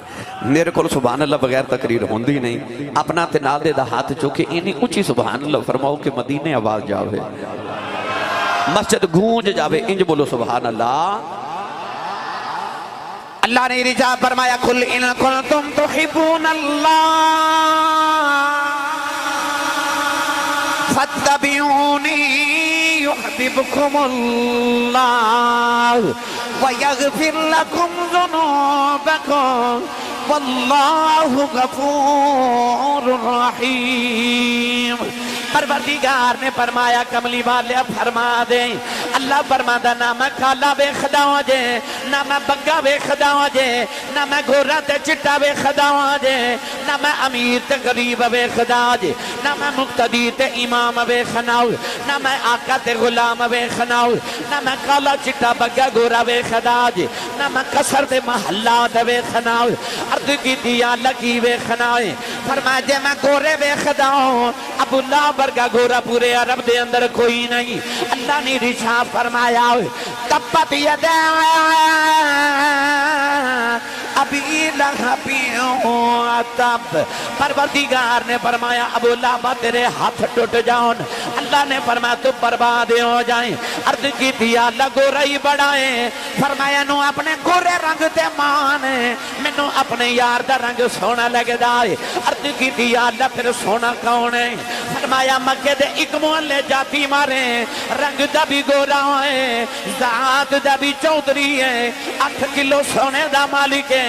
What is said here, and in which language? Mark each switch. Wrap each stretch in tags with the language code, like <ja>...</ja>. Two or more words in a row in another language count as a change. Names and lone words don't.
<pa>میرے کو سبحان اللہ بغیر تقریر ہوندی نہیں۔ اپنا تے نال دے دا ہتھ چکے اینی اچی سبحان اللہ فرماؤ کہ مدینے آواز جاوے، مسجد گونج جاوے، انج بولو سبحان اللہ.</pa> <ur>اللہ نے ارشاد فرمایا</ur> <ar>قل إن كنتم تحبون الله فاتبعوني يحببكم الله ويغفر لكم ذنوبكم والله غفور رحيم.</ar> <pa>پروردگار نے فرمایا کملی والے فرما دے، اللہ فرماندا نہ میں کالا ویکھدا جے، نہ میں بگا ویکھدا جے، نہ میں گورا تے چٹا ویکھدا جے، نہ میں امیر تے غریب ویکھدا جے، نہ میں مقتدی تے امام ویکھنا، نہ میں آقا تے غلام ویکھنا، نہ میں کالا چٹا بگا گورا ویکھدا جے، نہ میں قصر تے محلاں تے ویکھنا. عرض کیتی دیا لگی ویکھنا ہے. فرمایا جے میں گورے ویکھدا عبداللہ ورگا گورا پورے عرب دے اندر کوئی نہیں.</pa> <ur>اللہ نے ارشاد فرمایا</ur> <ar>تبت يدا أبي لهب وتب,</ar> <ur>پروردگار نے فرمایا ابو لہب تیرے ہاتھ ٹوٹ جاؤ. اللہ نے فرمایا تو برباد ہو جائے.</ur> <pa>عرض کیتی دیا گورا ہی بڑا ہے. فرمایا نوں اپنے گورے رنگ تے مان، مینوں اپنے یار دا رنگ سوہنا لگدا ہے. عرض کیتی دیا فیر سوہنا کون ہے؟ فرمایا مکے دے اک محلے جاتی مارے، رنگ دا بھی گورا ہے، ذات دا بھی چوہدری ہے، 8 کلو سونے دا مالک ہے.</pa>